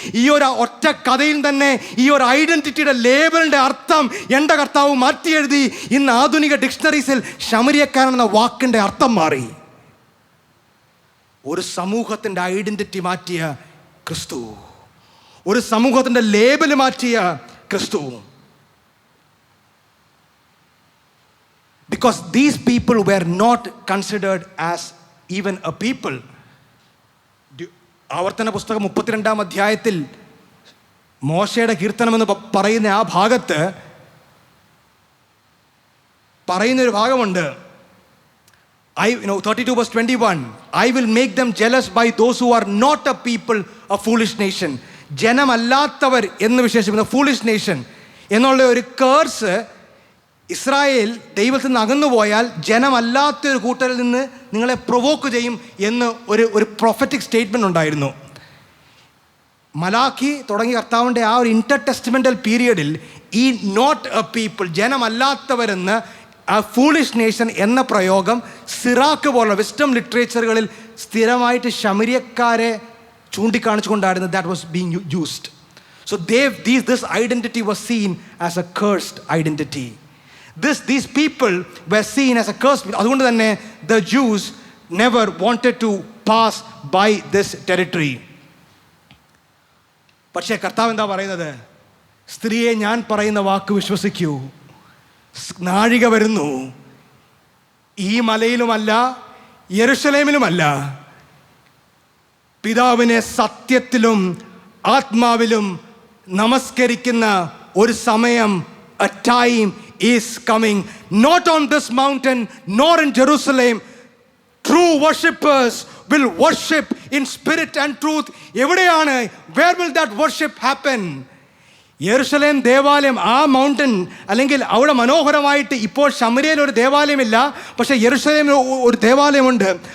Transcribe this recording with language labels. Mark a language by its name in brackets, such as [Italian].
[Malayalam] ഈ ഒരു ഒറ്റ കഥയിൽ തന്നെ ഈ ഒരു ഐഡന്റിറ്റിയുടെ ലേബലിൻ്റെ അർത്ഥം എൻ്റെ കർത്താവ് മാറ്റി എഴുതി. ഇന്ന് ആധുനിക ഡിക്ഷണറീസിൽ ശമരിയക്കാരൻ എന്ന വാക്കിൻ്റെ അർത്ഥം മാറി. ഒരു സമൂഹത്തിൻ്റെ ഐഡന്റിറ്റി മാറ്റിയ ക്രിസ്തു, ഒരു സമൂഹത്തിൻ്റെ ലേബൽ മാറ്റിയ ക്രിസ്തു. [English] Because these people were not considered as even a people. [Malayalam] ആവർത്തന പുസ്തകം 32-ാം അധ്യായത്തിൽ മോശയുടെ കീർത്തനമെന്ന് പറയുന്ന ആ ഭാഗത്ത് പറയുന്നൊരു ഭാഗമുണ്ട്. [English] 32 verse 21, I will make them jealous by those who are not a people, a foolish nation. [Malayalam] ജനമല്ലാത്തവർ എന്ന് വിശേഷിപ്പിക്കുന്ന foolish nation എന്നുള്ള ഒരു കേഴ്സ് ഇസ്രായേൽ ദൈവത്തിൽ നിന്ന് അകന്നുപോയാൽ ജനമല്ലാത്തൊരു കൂട്ടരിൽ നിന്ന് നിങ്ങളെ പ്രൊവോക്ക് ചെയ്യും എന്ന് ഒരു പ്രൊഫറ്റിക് സ്റ്റേറ്റ്മെൻ്റ് ഉണ്ടായിരുന്നു. മലാഖി തുടങ്ങിയ കർത്താവിൻ്റെ ആ ഒരു ഇൻ്റർ ടെസ്റ്റ്മെൻ്റൽ പീരിയഡിൽ ഈ [English] not a people, [Malayalam] ജനമല്ലാത്തവരെന്ന് ആ ഫൂളിഷ് നേഷൻ എന്ന പ്രയോഗം സിറാക്ക് പോലുള്ള വിസ്ഡം ലിറ്ററേച്ചറുകളിൽ സ്ഥിരമായിട്ട് ശമരിയക്കാരെ ചൂണ്ടിക്കാണിച്ചുകൊണ്ടായിരുന്നു [English] That was being used. So this identity was seen as a cursed identity. These people were seen as a cursed. [Malayalam] അതുകൊണ്ട് തന്നെ [English] the Jews never wanted to pass by this territory. [Malayalam] പക്ഷേ കർത്താവ് എന്താ പറയുന്നത്? സ്ത്രീയെ, ഞാൻ പറയുന്ന വാക്ക് വിശ്വസിക്കൂ. നാഴിക വരുന്നു, ഈ മലയിലുമല്ല യെരുശലേമിലുമല്ല, പിതാവിനെ സത്യത്തിലും ആത്മാവിലും നമസ്കരിക്കുന്ന ഒരു സമയം, [English] a time is coming, not on this mountain nor in Jerusalem. True worshippers will worship in spirit and truth. [Malayalam] എവിടെയാണ്? [English] Where will that worship happen? [Malayalam] യെരുശലേം ദേവാലയം, ആ മൗണ്ടൻ അല്ലെങ്കിൽ അവിടെ മനോഹരമായിട്ട് ഇപ്പോൾ ശമരിയയിൽ ഒരു ദേവാലയമില്ല, പക്ഷേ യെരുശലേമിൽ ഒരു ദേവാലയമുണ്ട്.